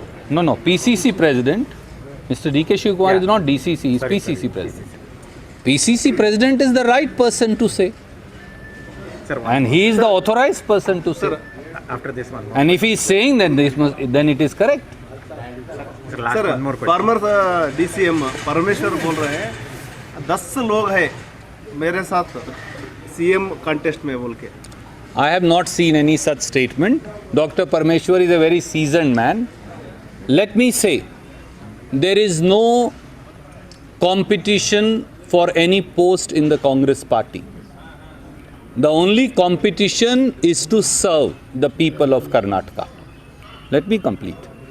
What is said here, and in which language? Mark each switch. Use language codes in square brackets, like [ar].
[en] No, PCC President. Mr. D.K. Shiv Kumar is not DCC, he is PCC President. PCC President is the right person to say. Sir, And he is the authorized person to say. Sir, after this one more. And if he is saying, then it is correct. Sir, last [hi] sir [en] one more question. [hi] Farmer DCM परमेश्वर बोल रहे हैं 10 लोग हैं मेरे साथ CM contest में बोल के. [en] I have not seen any such statement. Dr. Parmeshwar is a very seasoned man. Let me say, there is no competition for any post in the Congress party. The only competition is to serve the people of Karnataka. Let me complete.